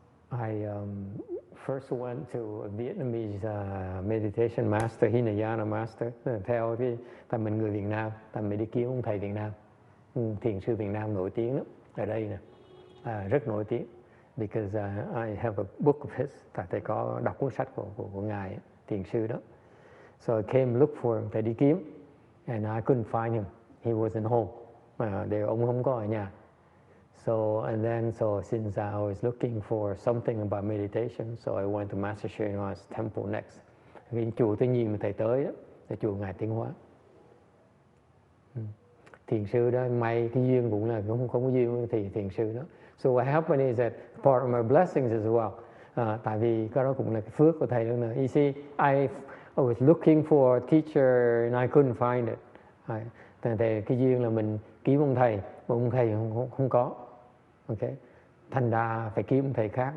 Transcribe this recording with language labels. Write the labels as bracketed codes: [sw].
[en] I first went to a Vietnamese meditation master, Hinayana master. [vi] Theo cái tại mình người Việt Nam, tại mình đi kiếm ông thầy Việt Nam, thiền sư Việt Nam nổi tiếng lắm ở đây nè, rất nổi tiếng. [en] Because I have a book of his, [vi] tại thầy có đọc cuốn sách của ngài thiền sư đó. [en] So I came look for him, [vi] thầy đi kiếm, [en] and I couldn't find him. He wasn't home. [vi] Ông không có ở nhà. [en] So since I was looking for something about meditation, so I went to Master Hsuan Hua's temple next. [vi] Cái chùa tự nhiên mà thầy tới đó là chùa Ngài Tiến Hóa. Thiền sư đó may cái duyên cũng là không có duyên thì thiền sư đó. [en] So what happened is that part of my blessings as well. [vi] Tại vì cái đó cũng là cái phước của thầy đó nè. [en] You see, I was looking for a teacher and I couldn't find it. [vi] Thì cái duyên là mình kiếm ông thầy, mà ông thầy không có. Okay. Thành ra phải kiếm ông thầy khác.